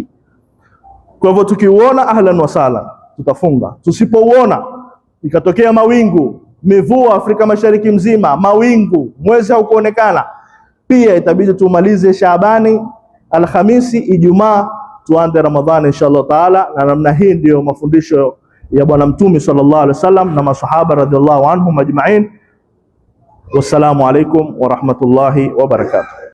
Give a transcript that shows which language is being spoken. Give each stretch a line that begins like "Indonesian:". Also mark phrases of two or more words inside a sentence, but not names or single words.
Swahili: Kwa hivyo tukiuona ahlan wa sala tutafunga, tusipouona ikatokea mawingu, mivua Afrika Mashariki mzima, mawingu, mwezi haukuonekana, pia itabidi tumalize Shaabani, Alhamisi, Ijumaa tuanze Ramadhani
Arabic: إن شاء الله تعالى.
Swahili: Na namna hii ndio mafundisho ya Bwana Mtume
Arabic: صلى الله عليه وسلم
Swahili: na masahaba
Arabic: رضي الله عنهم أجمعين. والسلام عليكم ورحمة الله وبركاته.